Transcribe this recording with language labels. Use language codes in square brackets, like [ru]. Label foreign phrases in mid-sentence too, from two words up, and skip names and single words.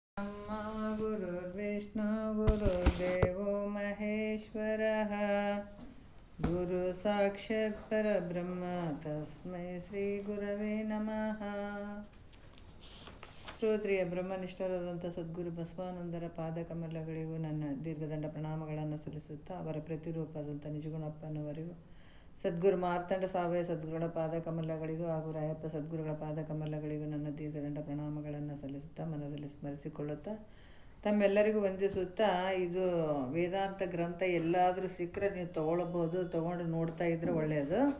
[sa] ब्रह्मा गुरुर्विष्णु गुरुर्देवो महेश्वरः गुरु साक्षात् परब्रह्म तस्मै ಶ್ರೀ ಗುರವೇ ನಮಃ. [kn] ಸ್ತೋತ್ರಿಯ ಬ್ರಹ್ಮನಿಷ್ಠರಾದಂಥ ಸದ್ಗುರು ಬಸವಾನಂದರ ಪಾದಕಮಲಗಳಿಗೂ ನನ್ನ ದೀರ್ಘದಂಡ ಪ್ರಣಾಮಗಳನ್ನು ಸಲ್ಲಿಸುತ್ತಾ ಅವರ ಪ್ರತಿರೂಪದಂಥ ನಿಜಗುಣಪ್ಪನವರಿಗೂ ಸದ್ಗುರು ಮಾರ್ತಂಡ ಸಾವಯ ಸದ್ಗುರುಗಳ ಪಾದಕಮಲಗಳಿಗೂ ಹಾಗೂ ರಾಯಪ್ಪ ಸದ್ಗುರುಗಳ ಪಾದಕಮಲಗಳಿಗೂ ನನ್ನ ದೀರ್ಘದಂಡ ಪ್ರಣಾಮಗಳನ್ನು ಸಲ್ಲಿಸುತ್ತಾ ಮನದಲ್ಲಿ ಸ್ಮರಿಸಿಕೊಳ್ಳುತ್ತಾ ತಮ್ಮೆಲ್ಲರಿಗೂ ವಂದಿಸುತ್ತಾ, ಇದು ವೇದಾಂತ ಗ್ರಂಥ ಎಲ್ಲಾದರೂ ಸಿಕ್ಕರೆ ನೀವು ತಗೊಳ್ಬೋದು, ತಗೊಂಡು ನೋಡ್ತಾ ಇದ್ರೆ ಒಳ್ಳೆಯದು.